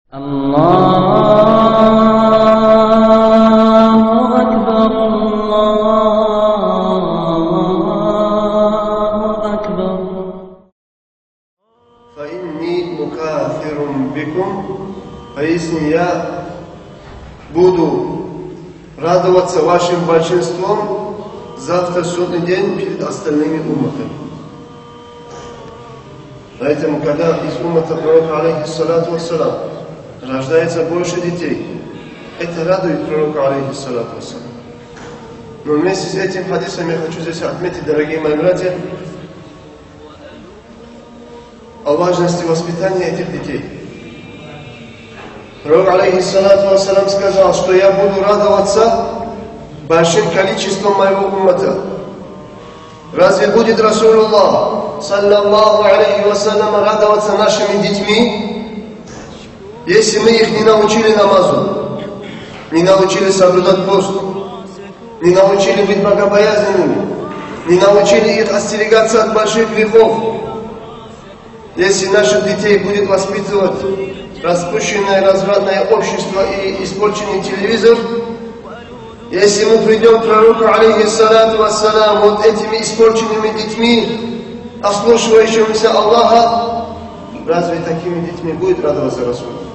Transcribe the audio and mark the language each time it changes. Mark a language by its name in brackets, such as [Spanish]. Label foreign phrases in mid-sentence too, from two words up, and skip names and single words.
[Arabic] الله أكبر الله أكبر. فإني مكافر بكم, [Russian] поясни, я буду радоваться вашим большинством завтра судный день перед остальными умматами. Поэтому, когда из уммата пророка, [Arabic] عليه الصلاة والسلام, [Russian] рождается больше детей, это радует пророка, [Arabic] عليه الصلاة والسلام. [Russian] Но вместе с этим хадисом я хочу здесь отметить, дорогие мои братья, о важности воспитания этих детей. Пророк, [Arabic] عليه الصلاة والسلام, [Russian] сказал, что я буду радоваться большим количеством моего уммата. Разве будет Расулуллах, [Arabic] صلى الله عليه وسلم, [Russian] радоваться нашими детьми, если мы их не научили намазу, не научили соблюдать пост, не научили быть богобоязненными, не научили их остерегаться от больших грехов? Если наших детей будет воспитывать распущенное, развратное общество и испорченный телевизор, если мы придем к пророку, [Arabic] عليه الصلاة والسلام, [Russian] вот этими испорченными детьми, ослушивающимися Аллаха, разве такими детьми будет радоваться Расул?